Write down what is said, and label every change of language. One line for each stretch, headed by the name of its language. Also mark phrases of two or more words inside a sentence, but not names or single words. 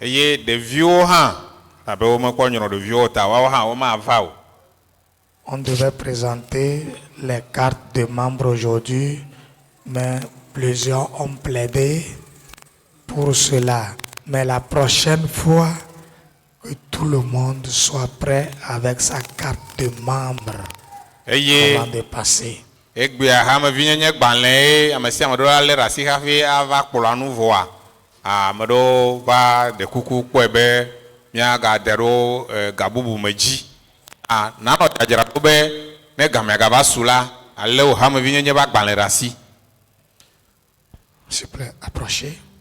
French: On devait présenter les cartes de membres aujourd'hui, mais plusieurs ont plaidé pour cela. Mais la prochaine fois, que tout le monde soit prêt avec sa carte de membre avant de passer.
Ewe: Ameɖewo va de kuku kpɔe be míagaɖe ɖo gabubu me dzi nanɔ dzadzraɖo be ne gamea gava su la ale wò hamevi nyenye va gbalẽ ɖe asi.
French: S'il vous plaît, approchez.